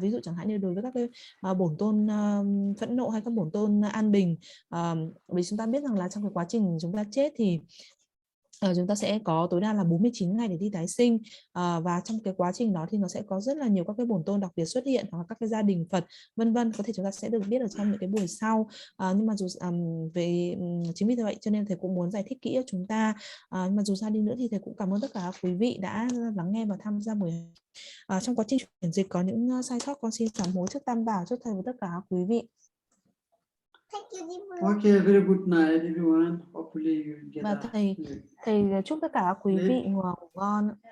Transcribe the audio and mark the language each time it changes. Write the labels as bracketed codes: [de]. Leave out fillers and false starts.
[vi] Ví dụ chẳng hạn như đối với các cái bổn tôn phẫn nộ hay các bổn tôn an bình, vì chúng ta biết rằng là trong cái quá trình chúng ta chết thì chúng ta sẽ có tối đa là 49 ngày để đi tái sinh, và trong cái quá trình đó thì nó sẽ có rất là nhiều các cái bổn tôn đặc biệt xuất hiện, hoặc các cái gia đình Phật vân vân, có thể chúng ta sẽ được biết ở trong những cái buổi sau. Nhưng mà dù chính vì vậy cho nên thầy cũng muốn giải thích kỹ cho chúng ta. Nhưng mà dù sao đi nữa thì thầy cũng cảm ơn tất cả quý vị đã lắng nghe và tham gia buổi. Trong quá trình chuyển dịch có những sai sót, con xin sám hối trước Tam Bảo, trước thầy và tất cả quý vị. [en] Okay, very good night everyone. Hopefully you get [vi] Và thầy chúc tất cả quý vị ngủ ngon.